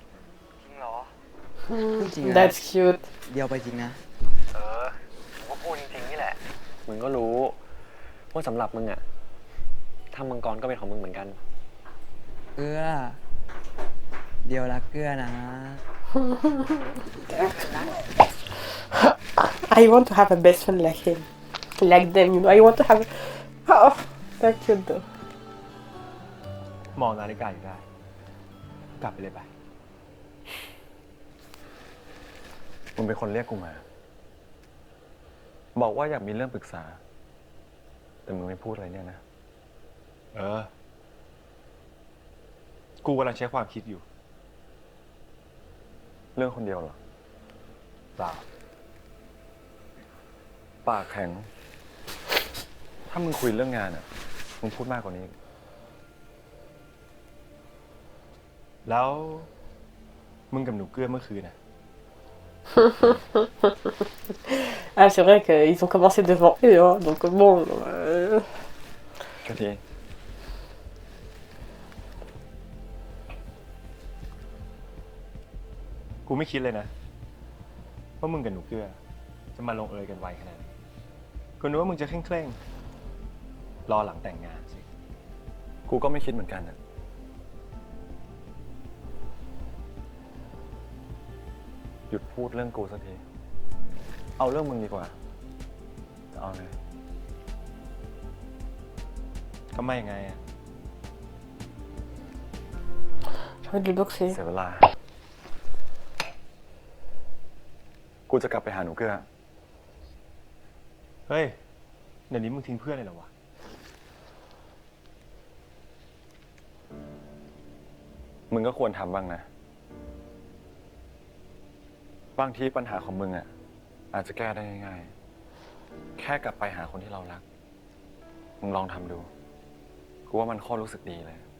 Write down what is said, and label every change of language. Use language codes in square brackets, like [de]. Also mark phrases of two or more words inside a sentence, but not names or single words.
[th] จริงเหรอ [en] Mm, That's cute. [th] เดียวไปจริงนะ ผมก็พูดจริงๆนี่แหละ มึงก็รู้ว่าสำหรับมึงอ่ะ ถ้ามังกรก็เป็นของมึงเหมือนกัน เกลือ เดียวรักเกลือนะ [en] I want to have a best friend like him. Like them, you know. I want to have. Oh, that's cute though. [th] มองนาฬิกาอยู่ได้ กลับไปเลยไป มึงเป็นคนเรียกกูมา บอกว่าอยากมีเรื่องปรึกษา แต่มึงไม่พูดอะไรเนี่ยนะ กูกำลังใช้ความคิดอยู่ เรื่องคนเดียวเหรอ เปล่า ปากแข็ง ถ้ามึงคุยเรื่องงานอ่ะ มึงพูดมากกว่านี้อีก แล้วมึงกับหนูเกื้อเมื่อคืนน่ะ [fr] Ah, c'est vrai qu'ils ont commencé devant eux, hein, donc bon. [th] ก็ดี กูไม่คิดเลยนะว่ามึงกับหนูเกื้อจะมาลงเอยกันไวขนาดนี้กูนึกว่ามึงจะเคร่งๆรอหลังแต่งงานสิ กูก็ไม่คิดเหมือนกันอ่ะ หยุดพูดเรื่องกูสักที เอาเรื่องมึงดีกว่า จะเอาไง ก็ไม่ไงอ่ะ [fr] J'ai envie de le boxer. [th] เสียเวลา กูจะกลับไปหาหนูเกื้อ เฮ้ยเดี๋ยวนี้มึงทิ้งเพื่อนเลยเหรอวะ มึงก็ควรทำบ้างนะบางทีปัญหาของมึงอ่ะอาจจะแก้ได้ง่ายๆแค่กลับไปหาคนที่เรารักมึงลองทำดูกูว่ามันโคตรรู้สึกดีเลย